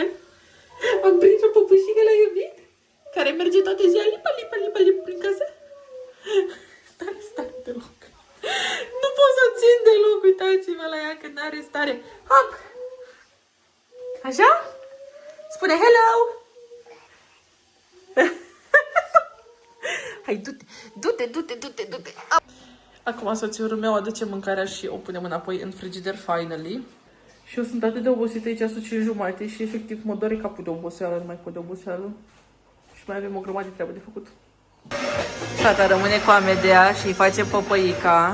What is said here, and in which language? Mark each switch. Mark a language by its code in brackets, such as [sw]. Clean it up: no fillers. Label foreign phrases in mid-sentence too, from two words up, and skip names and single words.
[ro] Am prins o păpușică la iubit? Care merge toată ziua lipa, lipa, lipa, lipa prin casă? N-are stare deloc. Nu pot să o țin deloc, uitați-vă la ea că n-are stare. Hop! Așa? Spune hello! Hai, du-te, du-te, du-te, du-te, du-te. Acum soțiorul meu aduce mâncarea și o punem înapoi în frigider, finally. Și eu sunt atât de obosită, aici sunt 5:30 și efectiv mă doare capul de oboseală, nu mai pot de oboseală. Și mai avem o grămadă de treabă de făcut. Tata rămâne cu Amedea și îi face păpăica.